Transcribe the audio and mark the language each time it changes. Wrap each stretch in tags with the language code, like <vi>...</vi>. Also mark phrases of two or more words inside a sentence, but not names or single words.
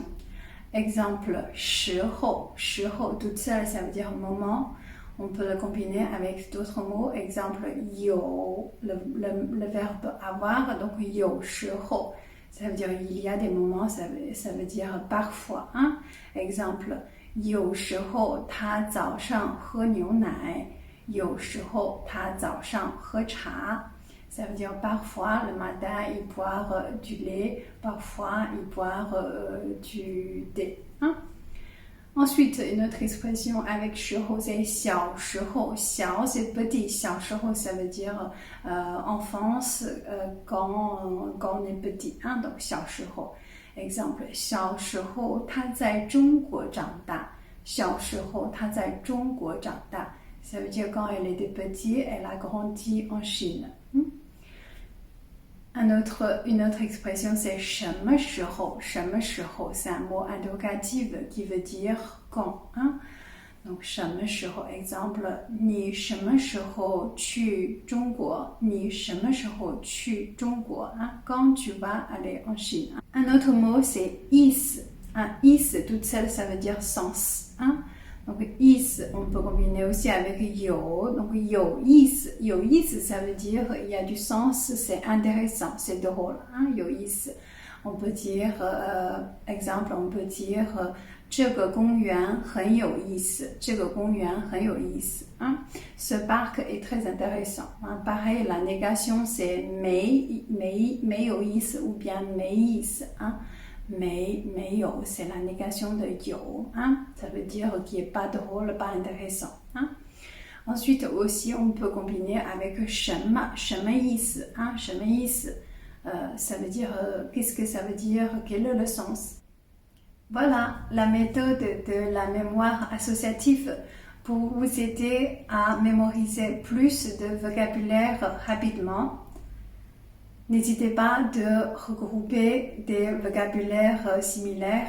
<fr>Exemple, 时候, toute seule, ça veut dire moment. On peut le combiner avec d'autres mots. Exemple, 有, le verbe avoir, donc 有时候. Ça veut dire il y a des moments, ça veut dire parfois. Exemple,</fr> <zh>有时候他早上喝牛奶，有时候他早上喝茶。</zh> <fr>Ça veut dire parfois le matin ils boivent du lait, parfois ils boivent du thé. Hein? Ensuite, une autre expression avec 时候 c'est 小时候. 小 c'est petit, 小时候 ça veut dire enfance quand on est petit. Hein? Donc 小时候.</fr> <zh>Exemple, 小时候他在中国长大. 小时候他在中国长大.</zh> <fr>Ça veut dire quand elle était petite, elle a grandi en Chine. Une autre expression, c'est 什么时候? 什么时候 c'est un mot interrogatif qui veut dire quand. Hein? Donc,</fr> <zh>什么时候 exemple, 你什么时候去中国? 你什么时候去中国?</zh> <fr>Hein? Quand tu vas aller en Chine. Un autre mot, c'est 意思. Hein? 意思 toute seule, ça veut dire sens. Hein? Donc, 意思 on peut combiner aussi avec 有. Donc, 有意思 ça veut dire il y a du sens, c'est intéressant, c'est drôle. Hein? 有意思 on peut dire, exemple, on peut dire</fr> <zh>这个公园很有意思. 这个公园很有意思.</zh> <fr>Hein? Ce parc est très intéressant. Hein? Pareil, la négation, c'est</fr> <zh>没有意思</zh> <fr>ou bien 没意思. Hein? 没有 c'est la négation de 有. Hein? Ça veut dire qu'il n'est pas drôle, pas intéressant. Hein? Ensuite aussi, on peut combiner avec</fr> <zh>什么意思.</zh> <fr>Hein?</fr> <zh>什么意思</zh> <fr>ça veut dire, qu'est-ce que ça veut dire, quel est le sens? Voilà la méthode de la mémoire associative pour vous aider à mémoriser plus de vocabulaire rapidement. N'hésitez pas de regrouper des vocabulaires similaires.</fr>